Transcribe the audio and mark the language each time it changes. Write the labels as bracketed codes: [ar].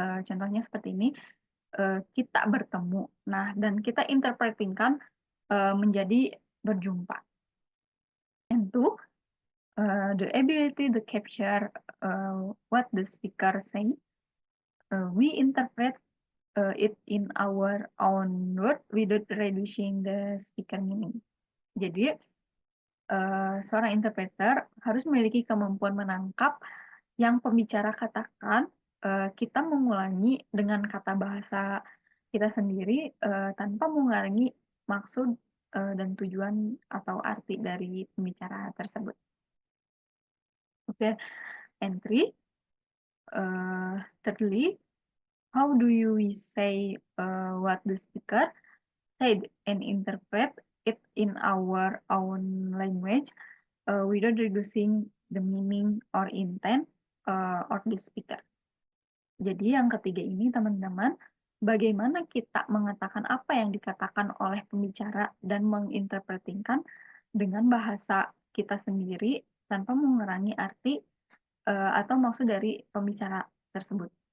[id] Contohnya seperti ini, kita bertemu. Nah, dan kita interpretingkan menjadi berjumpa. [en] And two, the ability to capture what the speaker say. We interpret it in our own word without reducing the speaker meaning. [id] Jadi, seorang interpreter harus memiliki kemampuan menangkap yang pembicara katakan, kita mengulangi dengan kata bahasa kita sendiri tanpa mengurangi maksud dan tujuan atau arti dari pembicara tersebut. [en] Oke, entry. Thirdly, how do we say what the speaker said and interpret it in our own language without reducing the meaning or intent of the speaker. [id] Jadi yang ketiga ini teman-teman, bagaimana kita mengatakan apa yang dikatakan oleh pembicara dan menginterpretingkan dengan bahasa kita sendiri tanpa mengurangi arti atau maksud dari pembicara tersebut.